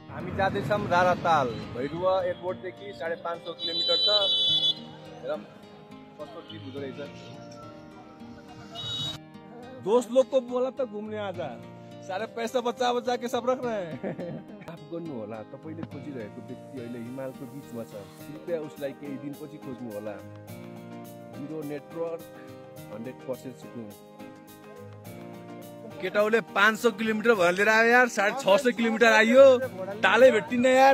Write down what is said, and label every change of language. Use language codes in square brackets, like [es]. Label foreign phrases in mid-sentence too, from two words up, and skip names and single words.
[ne] हामी जाँदैछौँ राराताल भैरुवा एयरपोर्टदेखि 550 किलोमिटर छ। हेरौँ कस्तो ट्रिप हुँदो रहेछ। [hi] दोस्त लोग को बोला तो घूमने आजा, सारे पैसा बचा बचा के सब रख रहे हैं। [ne] माफ गर्नु होला, तपाईले खोजिरहेको व्यक्ति अहिले हिमालको बीचमा छ। कृपया उसलाई केही दिनपछि खोज्नु होला। [en] zero network [ne] 100% सिक्नु। केटाउले 500 किलोमिटर भनेर लिएर आयो यार। 650 किलोमिटर आइयो, तालै भेट्टिन्न यार।